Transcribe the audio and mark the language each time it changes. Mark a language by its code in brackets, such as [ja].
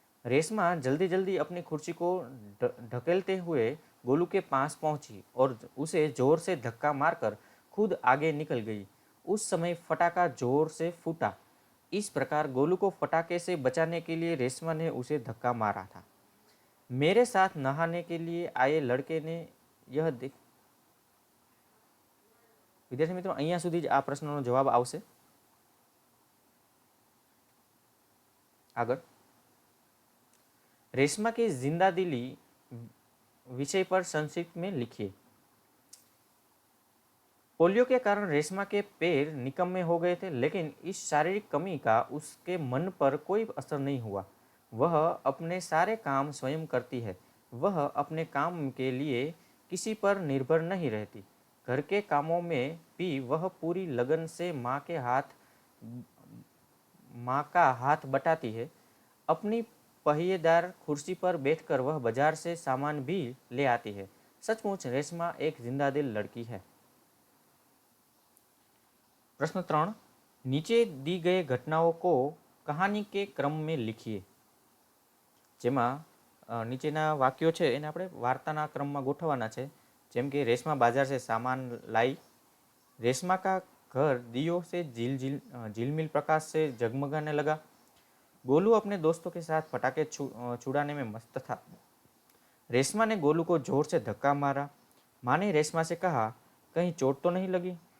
[hi] रेशमा जल्दी जल्दी अपनी कुर्सी को ढकेलते हुए गोलू के पास पहुंची और उसे जोर से धक्का मारकर खुद आगे निकल गई। उस समय फटाका जोर से फूटा। इस प्रकार गोलू को फटाके से बचाने के लिए रेशमा ने उसे धक्का मारा था। मेरे साथ नहाने के लिए आए लड़के ने यह देख। विद्यार्थी मित्रों, [gu] અહીંયા સુધી જ આ પ્રશ્નનો જવાબ આવશે। [hi] આગળ, रेशमा की जिंदा दिली विषय पर संक्षिप्त में लिखिए। पोलियो के कारण रेशमा के पैर निकम्मे हो गए थे, लेकिन इस शारीरिक कमी का उसके मन पर कोई असर नहीं हुआ। वह अपने सारे काम स्वयं करती है। वह अपने काम के लिए किसी पर निर्भर नहीं रहती। घर के कामों में भी वह पूरी लगन से माँ का हाथ बटाती है। अपनी पहिएदार कुर्सी पर बैठकर वह बाजार से सामान भी ले आती है। सचमुच रेशमा एक जिंदादिल लड़की है। प्रश्न 3, नीचे दी गई घटनाओं को कहानी के क्रम में लिखिए। [gu] જેમાં નીચેના વાક્યો છે એને આપણે વાર્તાના ક્રમમાં ગોઠવવાના છે। જેમ કે [hi] રેશમા बाजार से सामान लाई। रेशमा का घर दियो से झिलमिल प्रकाश से जगमगाने लगा। गोलू अपने दोस्तों के साथ पटाखे छुड़ाने में मस्त था। रेशमा ने गोलू को जोर से धक्का मारा। माँ ने रेशमा से कहा, कहीं चोट तो नहीं लगी?